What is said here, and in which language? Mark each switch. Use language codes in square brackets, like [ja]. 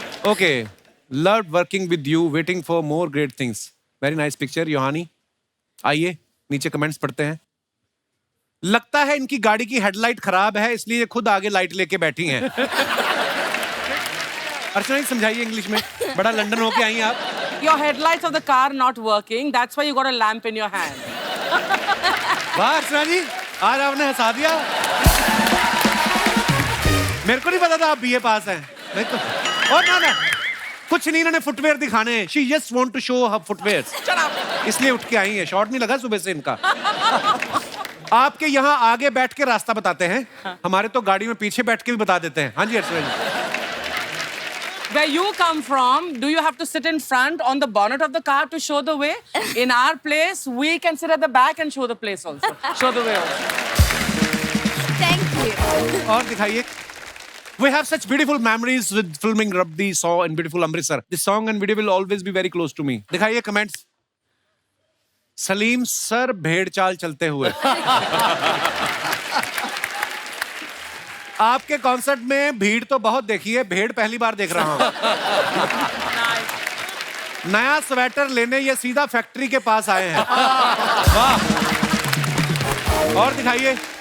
[en] Okay, loved working with you, waiting for more great things. Very nice picture [hi] Yohani. आइए नीचे comments पढ़ते हैं। लगता है इनकी गाड़ी की हेडलाइट खराब है, इसलिए ये खुद आगे लाइट लेके बैठी हैं। अर्चना जी समझाइए इंग्लिश में, बड़ा लंदन होके आई हैं आप। [en] Your headlights of the car not working. That's why you got a lamp in your hand. [hi] वाह अर्चना जी, आज आपने हंसा दिया। मेरे को नहीं पता था आप बीए पास हैं। नहीं तो और ना कुछ नहीं, इन्होंने फुटवेयर दिखाने हैं। [en] She just want to show her footwears. [hi] इसलिए उठ के आई हैं। शॉर्ट नहीं लगा सुबह से इनका। आपके यहाँ आगे बैठ के रास्ता बताते हैं, हमारे तो गाड़ी में पीछे बैठ के भी बता देते हैं। हाँ जी अर्चना जी। [en] Where you come from, do you have to sit in front on the bonnet of the car to show the way? In our place, we can sit at the back and show the place also. Show the way also. Thank you. [hi] और दिखाइए। [en] We have such beautiful memories with filming Rabdi Saw in beautiful Amritsar. This song and video will always be very close to me. [hi] दिखाइए comments. Salim sir भेड़ चाल चलते हुए। आपके concert में भीड़ तो बहुत देखी है, भेड़ पहली बार देख रहा हूं। नया स्वेटर लेने ये सीधा फैक्ट्री के पास आए हैं। वाह। और दिखाइए।